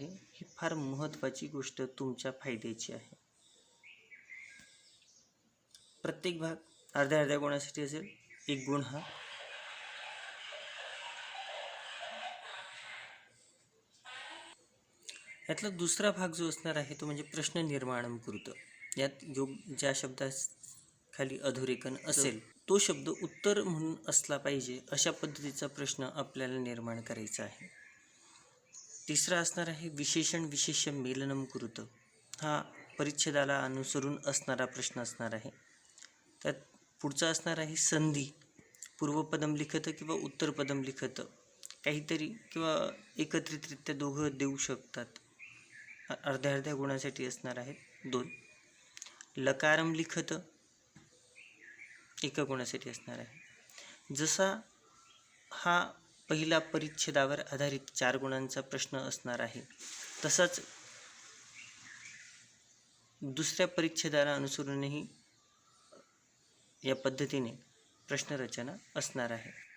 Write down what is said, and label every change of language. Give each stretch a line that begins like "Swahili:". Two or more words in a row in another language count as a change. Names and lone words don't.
Marathi: ही फार महत्त्वाची गोष्ट तुमच्या फायद्याची आहे. प्रत्येक भाग अर्ध्या अर्ध्या गुणासाठी असेल. 1 गुण हा. यातला दुसरा भाग जो असणार आहे तो म्हणजे
Sanskrit: प्रश्न निर्माणम कृत.
Marathi: यात ज्या शब्दास खाली अधोरेखन असेल तो शब्द उत्तर म्हणून असला पाहिजे अशा पद्धतीचा प्रश्न आपल्याला निर्माण करायचा आहे. तिसरा असणार आहे
Sanskrit: विशेषण विशेष्य मेलनम कृत.
Marathi: हा परिच्छेदाला अनुसरून असणारा प्रश्न असणार आहे. त्यात पुढचा असणार आहे संधी,
Sanskrit: पूर्वपदम लिखत किंवा उत्तरपदम लिखत,
Marathi: काहीतरी किंवा एकत्रितरित्या दोघं देऊ शकतात. अर्ध्या अर्ध्या गुणासाठी असणार आहेत 2.
Sanskrit: लकारम लिखत
Marathi: 1 गुणासाठी असणार आहे. जसा हा पहिला परिच्छेदावर आधारित 4 गुणांचा प्रश्न असणार आहे तसाच दुसऱ्या परिच्छेदाला अनुसरूनही या पद्धतीने प्रश्नरचना असणार आहे.